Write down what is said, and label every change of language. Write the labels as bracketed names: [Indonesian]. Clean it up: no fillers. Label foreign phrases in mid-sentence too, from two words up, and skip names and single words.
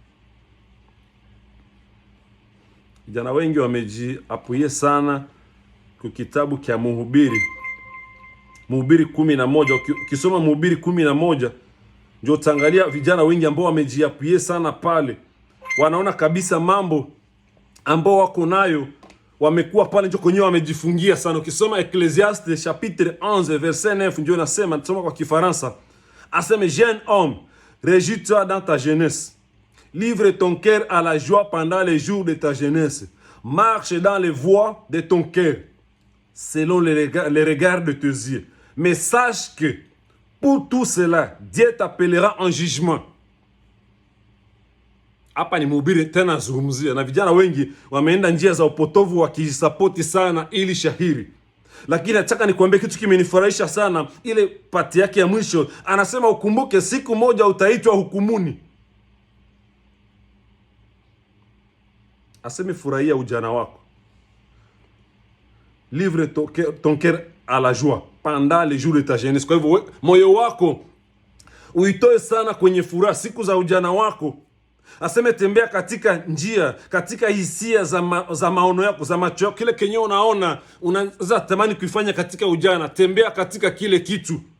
[Swahili] Vijana wengi wamejiapuye sana kwa kitabu kia Mhubiri 11. Ukisoma Mhubiri 11 ndio utaangalia vijana wengi ambao wamejiapuye sana pale. Wanaona kabisa mambo ambao wako nayo, wamekuwa pale ndio kwenyewe wamejifungia sana. Ukisoma Ecclesiastes [French] chapitre 11 verset 9 [Swahili] ndio nasema, nasoma kwa Kifaransa. Aseme, [French] jeune homme, réjouis-toi dans ta jeunesse. Livre ton cœur à la joie pendant les jours de ta jeunesse. Marche dans les voies de ton cœur, selon les regards de tes yeux. Mais sache que pour tout cela, Dieu t'appellera en jugement. [Swahili] Hapa ni Mhubiri tena zungumzia, na vijana wengi wameenda njia za upotovu wakijisapoti sana ili shahiri. Lakini nataka nikwambie kitu kimenifurahisha sana, ile pati yake ya mwisho. Anasema ukumbuke siku moja utaitwa hukumuni. Aseme furahia ujana wako. [French] Livre ton cœur à la joie pendant les jours de ta jeunesse. [Swahili] Kwa hivyo moyo wako uitoe sana kwenye furaha siku za ujana wako. Aseme tembea katika njia, katika hisia za maono yako, za macho yako. Kile kenye unaona unaweza tamani kuifanya katika ujana, tembea katika kile kitu.